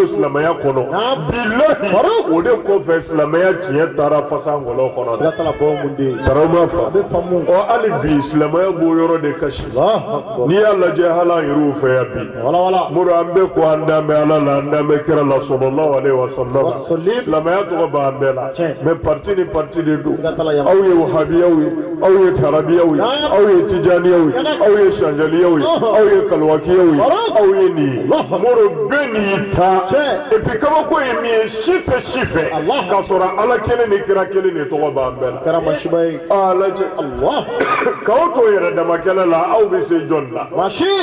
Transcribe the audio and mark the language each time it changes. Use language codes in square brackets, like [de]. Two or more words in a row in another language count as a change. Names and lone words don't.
[bm] silamɛya kɔnɔ bilahi o de kɔfɛ silamɛya tiɲɛ taara fasa ngɔlɔ kɔnɔ tarama fa hali bi silamɛya b'o yɔrɔ de kasi n'i y'a lajɛ hali an yɛrɛw fɛ yan bi muru an bɛ ko an danbɛ ala la an danbɛ kira la [ar] صلى الله عليه وسلم [bm] silamɛya tɔgɔ b'an bɛɛ la mais parti ni parti de don aw ye wahabiyaw ye aw ye tarabiyaw ye aw ye tijaniyaw ye aw ye sanjaliyaw ye aw ye kalwakiyaw ye aw ye nin ye muru bɛɛ n'i ta [fr] et puis [bm] kabako ye min ye si tɛ si fɛ k'a sɔrɔ ala kelen ni kira kelen de tɔgɔ b'an bɛɛ la lajɛ k'aw to yɛrɛ dama kɛlɛ la aw bɛ se jɔn na masi